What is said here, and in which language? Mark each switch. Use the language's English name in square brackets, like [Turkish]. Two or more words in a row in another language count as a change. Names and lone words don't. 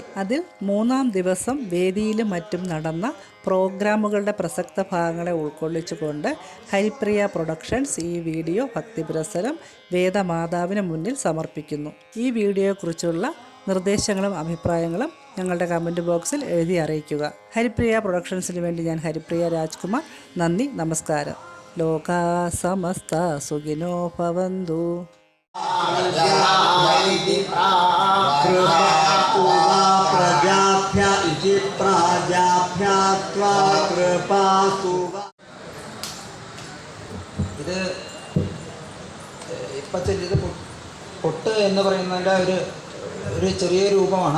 [Malayalam] അതിൽ 3-ാം ദിവസം വേദിയിലും മറ്റും നടന്ന പ്രോഗ്രാമുകളുടെ പ്രസക്ത ഭാഗങ്ങളെ ഉൾക്കൊള്ളിച്ചുകൊണ്ട് ഹരിപ്രിയ പ്രൊഡക്ഷൻസ് ഈ വീഡിയോ ഭക്തിപുരസ്സരം വേദമാതാവിന് മുന്നിൽ സമർപ്പിക്കുന്നു. ഈ വീഡിയോയെക്കുറിച്ചുള്ള നിർദ്ദേശങ്ങളും അഭിപ്രായങ്ങളും ഞങ്ങളുടെ [English] comment boxിൽ [Malayalam] എഴുതി അറിയിക്കുക. ഹരിപ്രിയ പ്രൊഡക്ഷൻസിന് വേണ്ടി ഞാൻ ഹരിപ്രിയ രാജ്കുമാർ. നന്ദി, നമസ്കാരം. [Sanskrit] लोका समस्त सुखिनो भवन्तु. [Malayalam] ഇത് ഇപ്പം ചൊല്ലിയത് പൊട്ട് എന്ന് പറയുന്നതിൻ്റെ ഒരു ചെറിയ രൂപമാണ്.